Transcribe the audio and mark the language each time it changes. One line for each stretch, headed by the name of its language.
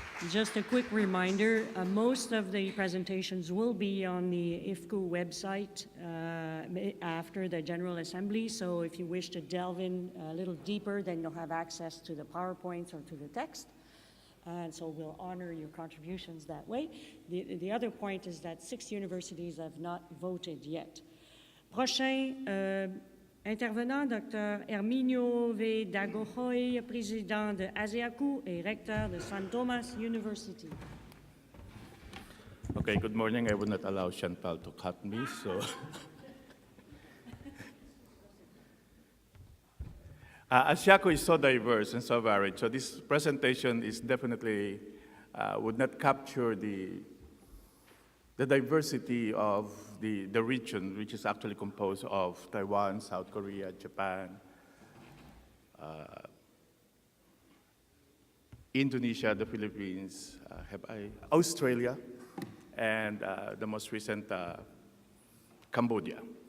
English: Just a quick reminder, most of the presentations will be on the IFCU website after the General Assembly, so if you wish to delve in a little deeper, then you'll have access to the PowerPoints or to the text, and so we'll honor your contributions that way. The other point is that 6 universities have not voted yet.
French: Prochain intervenant, Dr. Herminio V. DAGOHOY, président de ASEACCU et recteur de St. Thomas University.
English: Okay, good morning. I would not allow Chantal to cut me, so. ASEACCU is so diverse and so varied, so this presentation is definitely would not capture the diversity of the region, which is actually composed of Taiwan, South Korea, Japan, Indonesia, the Philippines, Australia, and the most recent Cambodia.